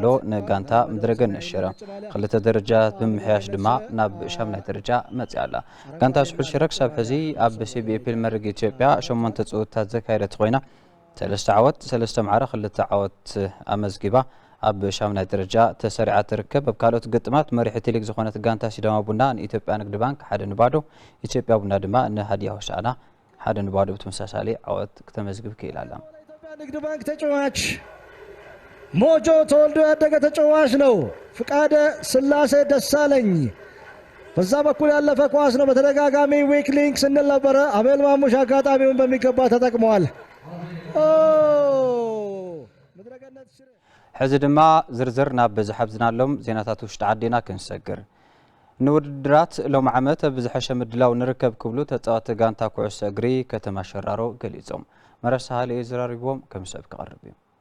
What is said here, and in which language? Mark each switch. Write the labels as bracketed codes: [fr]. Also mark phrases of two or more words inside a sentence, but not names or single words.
[ti] ንጋንታ ምድረገነት ሽረ ክልተ ደረጃ ብምሕያሽ ድማ ናብ 8ይ ደረጃ መጽያ ኣላ ጋንታ ስሑል ሽረ ክሳብ ሕዚ ኣብ ሲቢኢ ፕሪምየር ሊግ ኢትዮጵያ 8 ጸወታታት ዘካየደት ኮይና 3 ዓወት 3 ማዕረ 2 ዓወት ኣመዝጊባ ኣብ 8ይ ደረጃ ተሰሪዓ ትርከብ ኣብ ካልኦት ግጥማት መሪሕቲ ሊግ ዝኾነት ጋንታ ሲዳማ ቡና ንኢትዮጵያ ንግዲ ባንክ 1 ንባዶ ኢትዮጵያ ቡና ድማ ንሃዲያ ሆሳዕና 1 ንባዶ ብተመሳሳሊ ዓወት ከተመዝግብ ክኢላላ [am] ንግዲ ባንክ ተጫዋች ሞጆ ተወልዶ ያደገ ተጫዋች ነው ፍቃደ ስላሴ ደሳለኝ በዛ በኩል ያለፈ ኳስ ነው በተደጋጋሚ [en] weak link [am] ስንል ነበረ አቤል ማሙሽ አጋጣሚውን በሚገባ ተጠቅመዋል [ti] ሕዚ ድማ ዝርዝር ናብ ዝሓብዝናሎም ዜናታት ውሽጢ ዓዲና ክንሰግር ንውድድራት ሎም ዓመት ብዝሐሸ ምድላው ንርከብ ክብሉ ተጻዋቲ ጋንታ ኩዕሶ እግሪ ከተማ ሸራሮ ገሊጾም መረሳሃሊ ዝራሪቦም ከም ሰብ ክቐርብ እዩ